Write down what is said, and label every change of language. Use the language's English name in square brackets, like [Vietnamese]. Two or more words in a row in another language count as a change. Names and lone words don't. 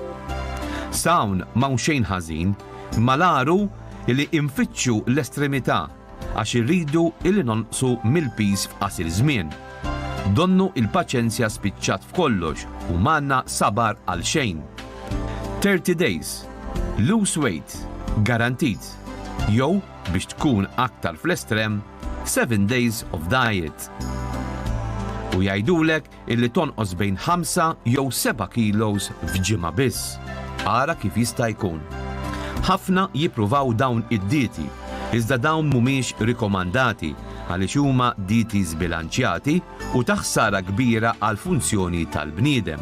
[Maltese] Sawn m'hawn xejn ħażin, ma laru li infittxu l-estremità għax irridu li nonqsu mill-peace f'qasir żmien. Donnu il-paċenzja spiċċat f'kollox u m'għandna sabar għal xejn. [English] 30 days, lose weight, [Maltese] garantit. Jew biex tkun aktar fl-estrem, [English] 7 days of diet. [Maltese] U jgħidulek illi tonqos bejn 5 jew 7 kilos f'ġimgħa biss. Ara kif jista' jkun. Ħafna jippruvaw dawn id-dieti, iżda dawn mhumiex rikomandati għaliex huma dieti żbilanċjati u ta' ħsara kbira għal funzjoni tal-bniedem.